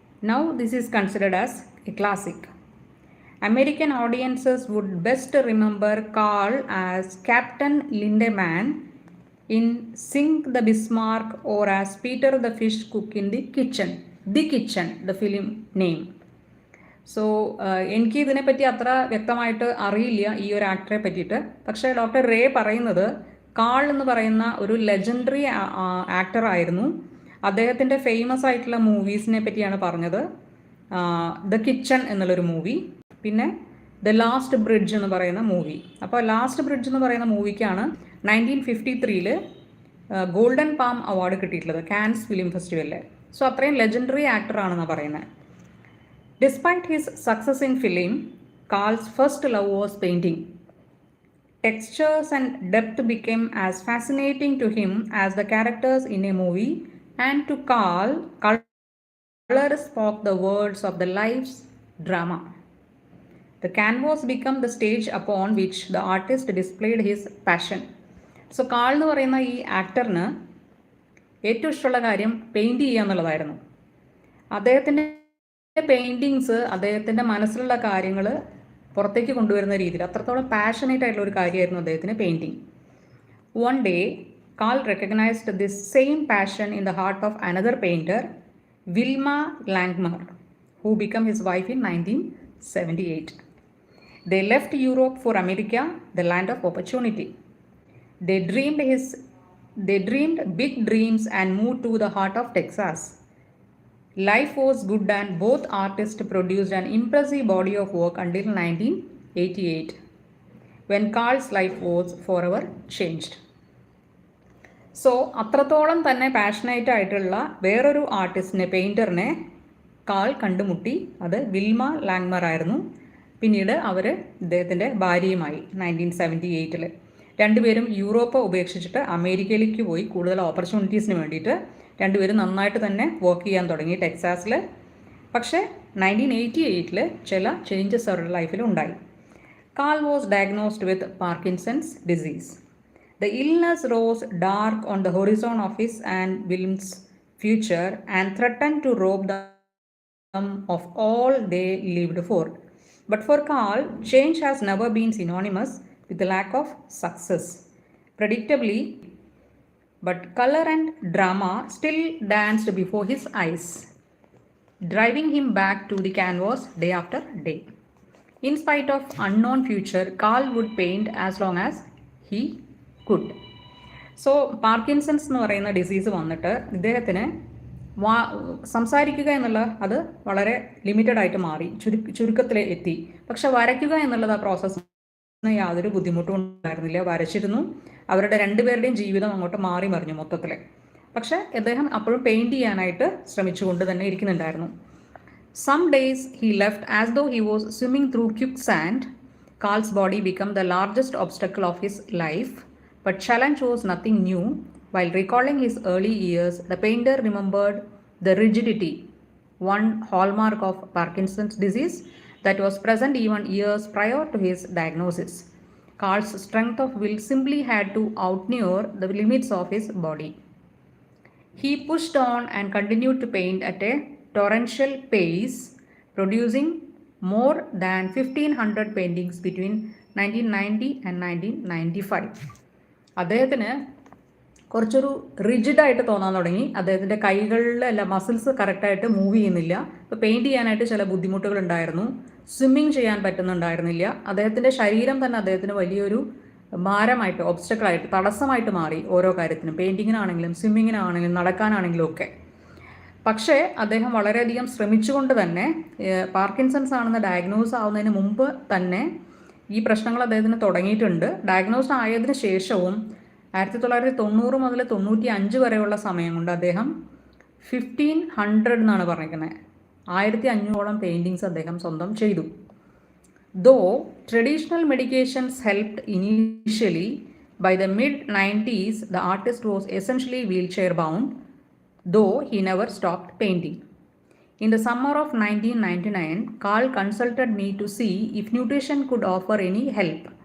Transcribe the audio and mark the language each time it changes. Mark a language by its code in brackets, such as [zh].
[en] Now this is considered as a classic. American audiences would best remember Carl as Captain Lindemann in Sink the Bismarck, or as Peter the Fish Cook in The Kitchen, the film name. [ml] So എനിക്ക് ഇതിനെപ്പറ്റി അത്ര വ്യക്തമായിട്ട് അറിയില്ല ഈ ഒരു ആക്ടറെ പറ്റിയിട്ട്. പക്ഷേ doctor ray പറയുന്നത് കാൾ എന്ന് പറയുന്ന ഒരു ലെജൻഡറി ആക്ടറായിരുന്നു. അദ്ദേഹത്തിൻ്റെ ഫേമസ് ആയിട്ടുള്ള മൂവീസിനെ പറ്റിയാണ് പറഞ്ഞത്. ദ കിച്ചൺ എന്നുള്ളൊരു മൂവി, പിന്നെ ദ ലാസ്റ്റ് ബ്രിഡ്ജ് എന്ന് പറയുന്ന മൂവി. അപ്പോൾ ലാസ്റ്റ് ബ്രിഡ്ജ് എന്ന് പറയുന്ന മൂവിക്കാണ് 1953 ഗോൾഡൻ പാം അവാർഡ് കിട്ടിയിട്ടുള്ളത് കാൻസ് ഫിലിം ഫെസ്റ്റിവലിൽ. സോ അത്രയും ലെജൻഡറി ആക്ടറാണെന്നാണ് പറയുന്നത്. [en] Despite his success in film, Carl's first love was painting. Textures and depth became as fascinating to him as the characters in a movie, and to Carl, color spoke the words of the life's drama. The canvas became the stage upon which the artist displayed his passion. [ml] So call എന്ന് പറയുന്ന ഈ ആക്ടറിന് ഏറ്റവും ഇഷ്ടമുള്ള കാര്യം paint ചെയ്യുക എന്നുള്ളതായിരുന്നു. അദ്ദേഹത്തിൻ്റെ paintings അദ്ദേഹത്തിൻ്റെ മനസ്സിലുള്ള കാര്യങ്ങൾ പുറത്തേക്ക് കൊണ്ടുവരുന്ന രീതിയിൽ അത്രത്തോളം പാഷനേറ്റ് ആയിട്ടുള്ള ഒരു കാര്യമായിരുന്നു അദ്ദേഹത്തിന് painting. [en] One day Carl recognised this same passion in the heart of another painter, Wilma Langmar, who became his wife in 1978. They left Europe for America, the land of opportunity. They dreamed big dreams and moved to the heart of Texas. Life was good and both artists produced an impressive body of work until 1988, when Carl's life was forever changed. [ml] So അത്രത്തോളം തന്നെ passionate ആയിട്ടുള്ള വേറൊരു ആർട്ടിസ്റ്റിനെ, പെയിൻറ്ററിനെ call കണ്ടുമുട്ടി. അത് Wilma ലാങ്മർ ആയിരുന്നു. പിന്നീട് അവർ ഇദ്ദേഹത്തിൻ്റെ ഭാര്യയുമായി 1978. രണ്ടുപേരും യൂറോപ്പ് ഉപേക്ഷിച്ചിട്ട് അമേരിക്കയിലേക്ക് പോയി കൂടുതൽ ഓപ്പർച്യൂണിറ്റീസിന് വേണ്ടിയിട്ട്. രണ്ടുപേരും നന്നായിട്ട് തന്നെ വർക്ക് ചെയ്യാൻ തുടങ്ങി ടെക്സാസിൽ. പക്ഷേ 1988 ചില ചേഞ്ചസ് അവരുടെ ലൈഫിൽ ഉണ്ടായി. [en] Carl was diagnosed with Parkinson's disease. The illness rose dark on the horizon of his and Wilma's future and threaten to rob them of all they lived for. But for Carl, change has never been synonymous with the lack of success. Predictably, but color and drama still danced before his eyes, driving him back to the canvas day after day. In spite of unknown future, Carl would paint as long as he could. [ml] So, Parkinsons എന്ന് പറയുന്ന disease വന്നിട്ട് ഇദ്ദേഹത്തിന് സംസാരിക്കുക എന്നുള്ള അത് വളരെ limited ആയിട്ട് മാറി, ചുരുക്കത്തിൽ എത്തി. പക്ഷെ വരയ്ക്കുക എന്നുള്ളത് ആ പ്രോസസ്സ് യാതൊരു ബുദ്ധിമുട്ടും ഉണ്ടായിരുന്നില്ല. വരച്ചിരുന്നു. അവരുടെ രണ്ടുപേരുടെയും ജീവിതം അങ്ങോട്ട് മാറി മറിഞ്ഞു മൊത്തത്തിൽ. പക്ഷേ അദ്ദേഹം അപ്പോഴും പെയിൻറ് ചെയ്യാനായിട്ട് ശ്രമിച്ചുകൊണ്ട് തന്നെ ഇരിക്കുന്നുണ്ടായിരുന്നു. [en] Some days he left as though he was swimming through quicksand. Carl's body became the largest obstacle of his life, but challenge was nothing new. While recalling his early years, the painter remembered the rigidity, one hallmark of Parkinson's disease, that was present even years prior to his diagnosis. Carl's strength of will simply had to outnumber the limits of his body. He pushed on and continued to paint at a torrential pace, producing more than 1,500 paintings between 1990 and 1995. [ml] അദ്ദേഹത്തിന് കുറച്ചൊരു റിജിഡായിട്ട് തോന്നാൻ തുടങ്ങി. അദ്ദേഹത്തിൻ്റെ കൈകളിലെ muscles കറക്റ്റായിട്ട് move ചെയ്യുന്നില്ല. ഇപ്പോൾ paint ചെയ്യാനായിട്ട് ചില ബുദ്ധിമുട്ടുകൾ ഉണ്ടായിരുന്നു. സ്വിമ്മിങ് ചെയ്യാൻ പറ്റുന്നുണ്ടായിരുന്നില്ല. അദ്ദേഹത്തിൻ്റെ ശരീരം തന്നെ അദ്ദേഹത്തിന് വലിയൊരു ഭാരമായിട്ട്, ഒബ്സ്റ്റക്കിളായിട്ട്, തടസ്സമായിട്ട് മാറി ഓരോ കാര്യത്തിനും. പെയിൻറ്റിങ്ങിനാണെങ്കിലും സ്വിമ്മിങ്ങിനാണെങ്കിലും നടക്കാനാണെങ്കിലും ഒക്കെ. പക്ഷേ അദ്ദേഹം വളരെയധികം ശ്രമിച്ചുകൊണ്ട് തന്നെ പാർക്കിൻസൺസ് ആണെന്ന് ഡയഗ്നോസ് ആവുന്നതിന് മുമ്പ് തന്നെ ഈ പ്രശ്നങ്ങൾ അദ്ദേഹത്തിന് തുടങ്ങിയിട്ടുണ്ട്. ഡയഗ്നോസ് ആയതിനു ശേഷവും 1990 മുതൽ 95 വരെയുള്ള സമയം കൊണ്ട് അദ്ദേഹം 1500 എന്നാണ് പറഞ്ഞിരിക്കുന്നത്, 1500ഓളം പെയിൻറ്റിങ്സ് അദ്ദേഹം സ്വന്തം ചെയ്തു. [en] Though traditional medications helped initially, by the mid-90s the artist was essentially wheelchair bound, though he never stopped painting. In the summer of 1999, Carl consulted me to see if nutrition could offer any help.